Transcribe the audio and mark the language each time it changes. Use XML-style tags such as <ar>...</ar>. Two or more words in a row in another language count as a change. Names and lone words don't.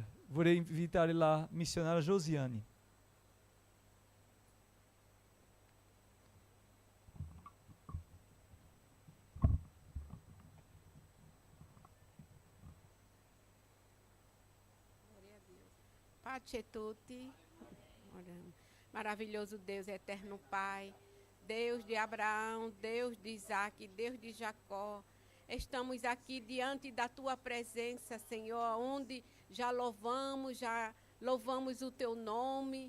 <it>Vorrei invitare la missionária Josiane. Pace a tutti.</it> <pt>Maravilhoso Deus, eterno Pai, Deus de Abraão, Deus de Isaac, Deus de Jacó. Estamos aqui diante da Tua presença, Senhor, onde já louvamos o Teu nome.</pt>